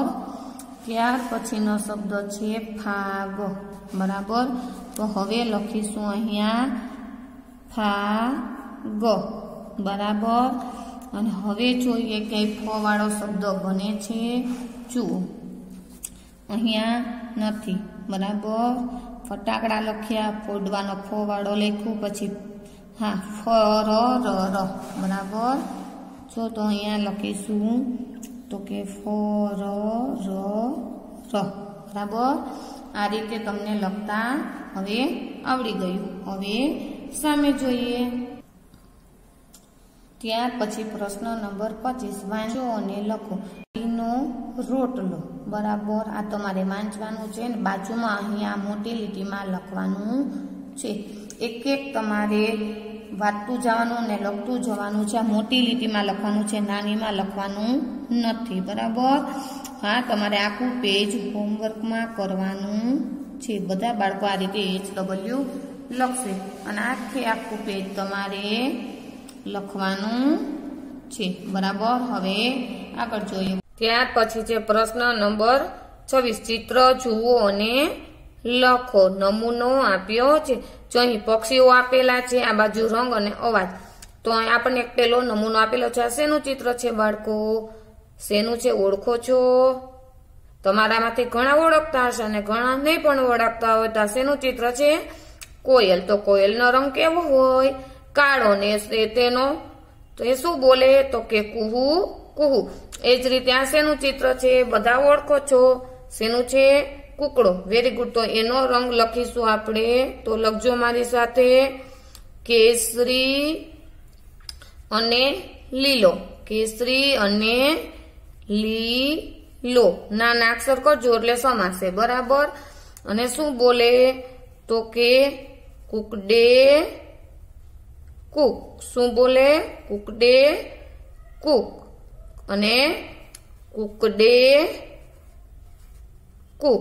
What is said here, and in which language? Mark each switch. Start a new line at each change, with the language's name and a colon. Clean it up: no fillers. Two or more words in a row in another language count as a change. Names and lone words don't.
Gujarati: ત્યાર પછીનો શબ્દ છે ફાગ બરાબર। તો હવે લખીશું અહીંયા ફાગ બરાબર। અને હવે જોઈએ કે ફ વાળો શબ્દ બને છે જુઓ અહીંયા નથી બરાબર। ફટાકડા લખ્યા ફોડવાનો ફ વાળો લખ્યું પછી હાં ફ ર ર ર બરાબર। જો તો અહીંયા લખીશું તો કે ફ ર ર ર બરાબર। આ રીતે તમને લખતા હવે આવડી ગયું। હવે સામે જોઈએ। ત્યાર પછી પ્રશ્ન નંબર 25 વાંચો અને લખો નો રોટલો બરાબર। આ તમારે વાંચવાનું છે ને બાજુમાં અહીંયા મોટી લીટીમાં લખવાનું છે। એક એક તમારે વાંચતું જવાનું ને લખતું જવાનું છે। मोटी લીટીમાં લખવાનું છે નાનીમાં લખવાનું નથી बराबर। હાં તમારે આખું પેજ હોમવર્કમાં કરવાનું છે। બધા બાળકો આ રીતે HW લખશે અને આખું પેજ તમારે લખવાનું છે બરાબર। હવે આગળ જોઈએ. ત્યાર પછી છે પ્રશ્ન નંબર 26 ચિત્ર જુઓ અને લખો। નમૂનો આપ્યો છે। જો અહીં પક્ષીઓ આપેલા છે આ બાજુ રંગ અને અવાજ। તો આપણે એક પેલો નમૂનો આપેલો છે. આ શેનું ચિત્ર છે બાળકો શેનું છે ઓળખો છો? તમારામાંથી ઘણા ઓળખતા હશે અને ઘણા નહીં પણ ઓળખતા હોય। તો આ શેનું ચિત્ર છે? કોયલ. તો કોયલનો રંગ કેવો હોય? કાળો ને તેનો તો એ શું બોલે તો કે કુહૂ કુહૂ। એજ રીતે આ શેનું ચિત્ર છે? બધા ઓળખો છો? શેનું છે? કૂકડો।
English: very good.
Gujarati: તો એનો રંગ લખીશું આપણે તો લખજો મારી સાથે કેસરી અને લીલો કેસરી અને લીલો નાના અક્ષર કરજો એટલે સમાસે बराबर। અને શું બોલે તો કે કુકડે કુક. શું બોલે? કુકડે કુક. અને કુકડે કુક.